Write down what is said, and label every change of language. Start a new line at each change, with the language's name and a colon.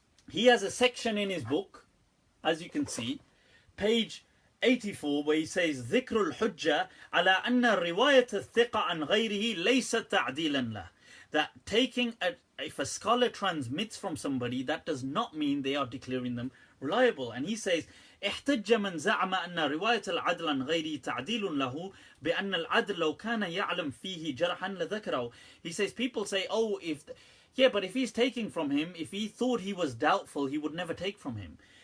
English: He has a section in his book, as you can see, page 84, where he says,
Arabic: ذكر الحجة على أن رواية الثقة عن غيره ليست تعديلا له.
English: that if a scholar transmits from somebody, that does not mean they are declaring them reliable. And he says,
Arabic: احتج من زعم أن رواية العدل عن غيره تعديل له بأن العدل لو كان يعلم فيه جرحا لذكره.
English: He says, people say, but if he's taking from him, if he thought he was doubtful, he would never take from him.